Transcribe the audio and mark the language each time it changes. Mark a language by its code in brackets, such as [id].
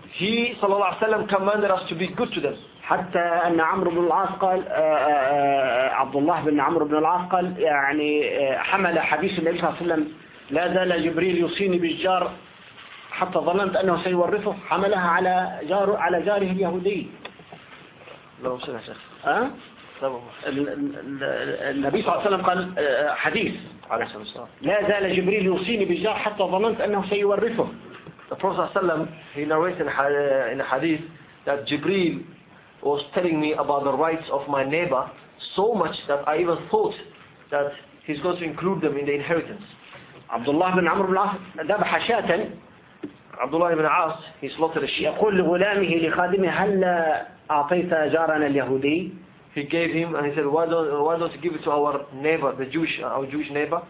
[en] He [ar] صلى الله عليه وسلم [en] commanded us to be good to them. [ar] حتى أن عمرو بن العاص قال عبد الله بن عمرو بن العاص قال يعني حمل حديث النبي صلى الله عليه وسلم لا زال جبريل يوصيني بالجار حتى ظننت أنه سيورثه حملها على جاره اليهودي. لو سمح شيخ. النبي صلى الله عليه وسلم قال حديث على سبيل لا زال جبريل يوصيني بالجار حتى ظننت أنه سيورثه. [en] The Prophet [ar] صلى الله عليه وسلم [en] he narrated in a hadith that Jibril was telling me about the rights of my neighbor so much that I even thought that he's going to include them in the inheritance. [ar] عبد الله بن عمرو بن العاص ذبح شاة. [en] عبد الله بن عاص he slaughtered a sheep. [ar] يقول لغلامه لخادمه هل أعطيت جارنا اليهودي؟ [en] He gave him and he said why don't you give it to our neighbor, the Jewish, our Jewish neighbor.